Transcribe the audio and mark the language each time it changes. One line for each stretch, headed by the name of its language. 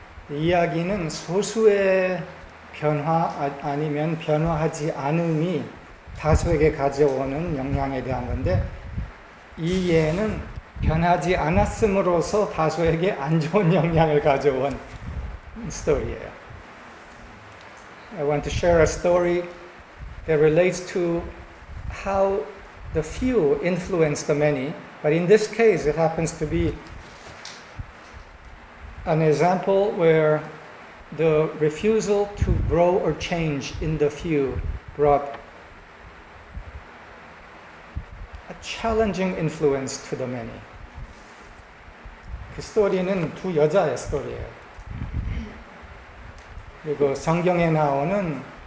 Korean: 이 이야기는 소수의 변화 아니면 변화하지 않음이 다수에게 가져오는 영향에 대한 건데, 이 예는 변하지 않았음으로써 다수에게 안 좋은 영향을 가져온 스토리예요.
English: I want to share a story that relates to how the few influence the many, but in this case it happens to be an example where the refusal to grow or change in the few brought a challenging influence to the many.
Korean: 그 스토리는 두 여자의 스토리예요. 그리고 성경에 나오는